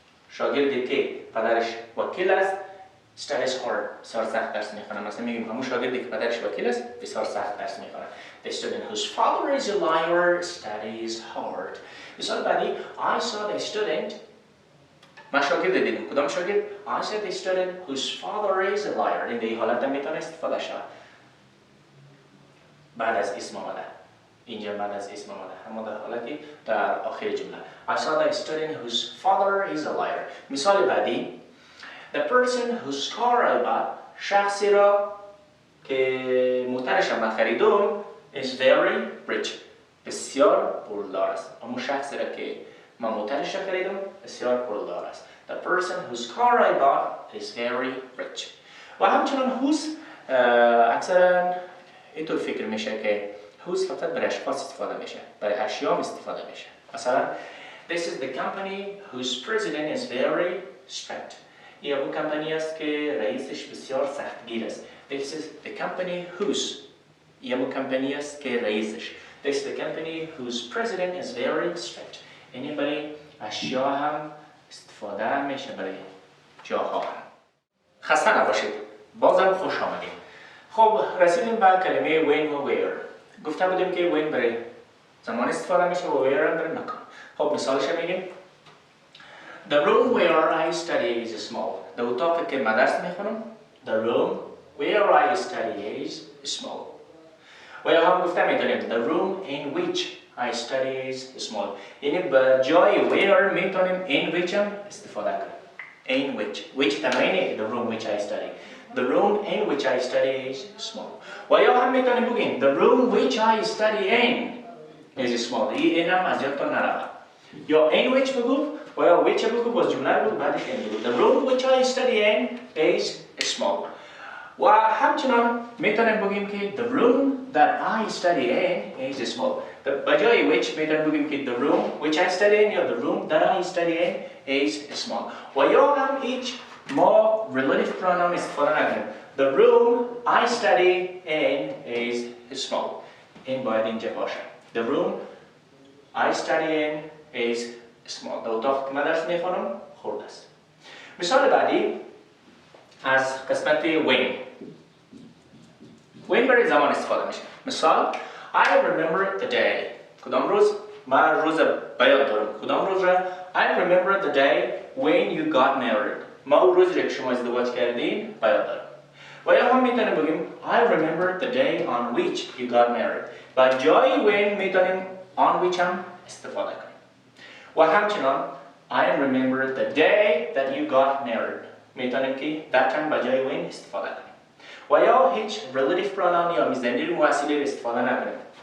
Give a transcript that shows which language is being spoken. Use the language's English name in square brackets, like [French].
[Persian] شاگردی که پدرش وکیل است [English] studies hard، [Persian] بسیار سخت درس میخوانه. مثلا میگیم همون شاگردی که پدرش وکیل است بسیار سخت درس میخوانه. [English] The student whose father is a liar studies hard. [Persian] مثال بعدی [English] I saw the student، [Persian] من شاگرد دیدم. کدام شاگرد؟ [English] I saw the student whose father is a liar. [Persian] این در حالت میتونه استفاده شود بعد از اسم آمده. اینجا بعد از اسم آمده، اما در حالتی در آخر جمله [English] I saw the student whose father is a liar. [Persian] مثال بعدی [English] the person whose car I bought، [Persian] شخصی را که موترش من خریدم [English] is very rich، [Persian] بسیار پولدار است. اما شخصی را که من موترش را خریدم بسیار پولدار است. [English] The person whose car I bought is very rich. [Persian] و همچنان whose اکثرا اینطور فکر میشه که whose فقط برای اشخاص استفاده میشه، برای اشیا استفاده میشه. [English] مثلا this is the company whose president is very strict. [Persian] این اون کمپانی است که رئیسش بسیار سختگیر است. [English] This is the company whose، [Persian] این اون کمپانی است که رئیسش. [English] This is the company whose president is very strict. [Persian] یعنی برای اشیا هم استفاده میشه، برای جاها هم. خسته نباشید، بازم خوش آمدید. خب رسیدیم به کلمه when و where. گفته بودیم که when برای زمان استفاده میشه و where هم برای مکان. خب مثالش میگیم [English] The room where I study is small. [Persian] در اتاقی که من درس میخونم [English] The room where I study is small. [Persian] و یا هم گفته میتونیم [English] The room in which I study is small. [Persian] یعنی به جای where میتونیم in which هم استفاده کنیم. [English] In which تمامینه the room which I study. The room in which I study is small. [Persian] و یا هم میتونیم بگیم [English] The room which I study in is small. [Persian] این هم از یادتان نرود. یا in which بگو و یا which بگو باز جمله بگو بعدش این بگو. [English] The room which I study in is small. [Persian] و همچنان میتونیم بگیم که [English] The room that I study in is small. بجای which [Persian] میتونیم بگیم که [English] The room which I study in یا The room that I study in is small. [Persian] و یا هم هیچ ما relative pronoun استفاده نکنیم. [English] The room I study in is small. [Persian] این باید اینجا باشه. [English] The room I study in is small. [Persian] در اتاق که من درس میخونم خرد است. مثال بعدی از قسمت when. when برای زمان استفاده میشه. [English] مثال I remember the day. [Persian] کدام روز؟ من روز بیاد دارم. کدام روز را؟ [English] I remember the day when you got married. [Persian] ما اون روزی که شما ازدواج کردین بیاد دارم. و یا هم میتونیم بگیم [English] I remember the day on which you got married. [Persian] با جای when میتونیم on which هم استفاده کنیم. و همچنان [English] I remember the day that you got married. [Persian] میتونیم که that هم با جای when استفاده کنیم. و یا هیچ relative pronoun یا ضمیر مؤثری استفاده نکنیم.